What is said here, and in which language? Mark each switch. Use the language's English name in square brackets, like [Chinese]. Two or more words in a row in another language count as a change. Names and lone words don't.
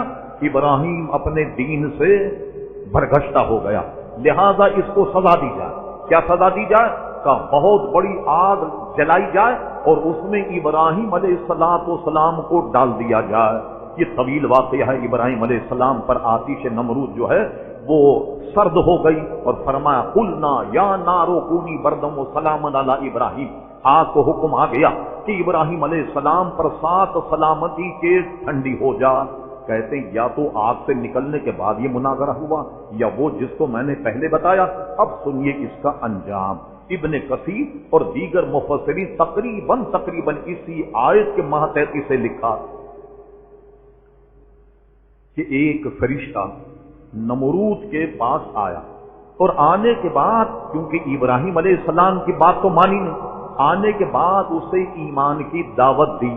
[Urdu] ابراہیم اپنے دین سے برگشتہ ہو گیا، لہذا اس کو سزا دی جائے۔ کیا سزا دی جائے؟ کہ بہت بڑی آگ جلائی جائے اور اس میں ابراہیم علیہ السلام کو ڈال دیا جائے۔ یہ طویل واقعہ ہے، ابراہیم علیہ السلام پر آتش نمرود جو ہے وہ سرد ہو گئی، اور فرمایا [Arabic] قلنا یا نار کونی بردم و سلام علی ابراہیم، [Urdu] آگ کو حکم آ گیا کہ ابراہیم علیہ السلام پر 7 سلامتی کے ٹھنڈی ہو جا۔ کہتے ہیں یا تو آگ سے نکلنے کے بعد یہ مناظرہ ہوا، یا وہ جس کو میں نے پہلے بتایا۔ اب سنیے اس کا انجام۔ ابن کثیر اور دیگر مفسرین تقریباً اسی آیت کے ماتحتی سے لکھا کہ ایک فرشتہ نمرود کے پاس آیا، اور آنے کے بعد کیونکہ ابراہیم علیہ السلام کی بات تو مانی نہیں، آنے کے بعد اسے ایمان کی دعوت دی۔